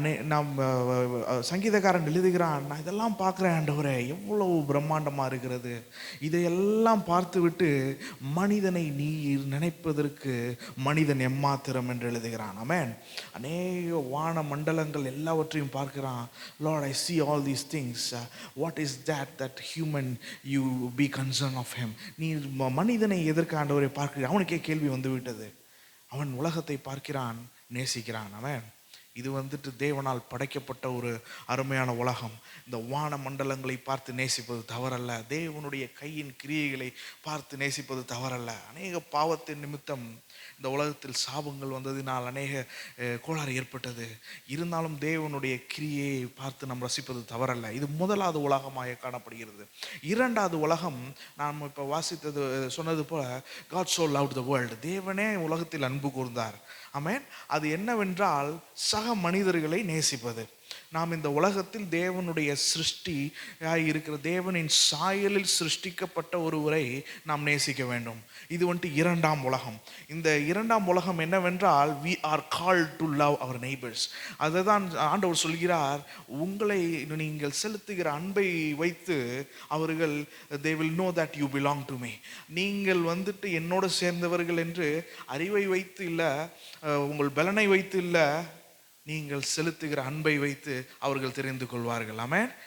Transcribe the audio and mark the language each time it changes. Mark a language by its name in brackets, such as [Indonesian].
[Tamil] நாம் சங்கீதக்காரன் எழுதுகிறான், நான் இதெல்லாம் பார்க்குறேன் ஆண்டவரே, எவ்வளவு பிரம்மாண்டமாக இருக்கிறது. இதையெல்லாம் பார்த்து விட்டு மனிதனை நீர் நினைப்பதற்கு மனிதன் எம்மாத்திரம் என்று எழுதுகிறான். ஆமென். அநேக வான மண்டலங்கள் எல்லாவற்றையும் பார்க்கிறான். [English] Lord, I see all these things. What is that human you be concerned of him? [Tamil] நீர் மனிதனை எதற்கு ஆண்டவரை பார்க்கிறான்? அவனுக்கே கேள்வி வந்து விட்டது. அவன் உலகத்தை பார்க்கிறான், நேசிக்கிறான். ஆமென். இது தேவனால் படைக்கப்பட்ட ஒரு அருமையான உலகம். இந்த வான மண்டலங்களை பார்த்து நேசிப்பது தவறல்ல. தேவனுடைய கையின் கிரியைகளை பார்த்து நேசிப்பது தவறல்ல. அநேக பாவத்தின் நிமித்தம் இந்த உலகத்தில் சாபங்கள் வந்ததினால் அநேக கோளாறு ஏற்பட்டது. இருந்தாலும் தேவனுடைய கிரியையை பார்த்து நாம் ரசிப்பது தவறல்ல. இது முதலாவது உலகமாக காணப்படுகிறது. 2வது உலகம், நாம் இப்போ சொன்னது போல, [English] God so loved the world, [Tamil] தேவனே உலகத்தில் அன்பு கூர்ந்தார். ஆமென். அது என்னவென்றால் சக மனிதர்களை நேசிப்பது. நாம் இந்த உலகத்தில் தேவனுடைய இருக்கிற தேவனின் சாயலில் சிருஷ்டிக்கப்பட்ட ஒருவரை நாம் நேசிக்க வேண்டும். இது 2ஆம் உலகம். இந்த 2ஆம் உலகம் என்னவென்றால் [English] we are called to love our neighbors. [Tamil] அதுதான் ஆண்டவர் சொல்கிறார், உங்களை நீங்கள் செலுத்துகிற அன்பை வைத்து அவர்கள் [English] they will know that you belong to me. [Tamil] நீங்கள் என்னோடு சேர்ந்தவர்கள் என்று அறிவை வைத்து இல்லை, உங்கள் பலனை வைத்து இல்லை, நீங்கள் செலுத்துகிற அன்பை வைத்து அவர்கள் தெரிந்து கொள்வார்கள். ஆமென்.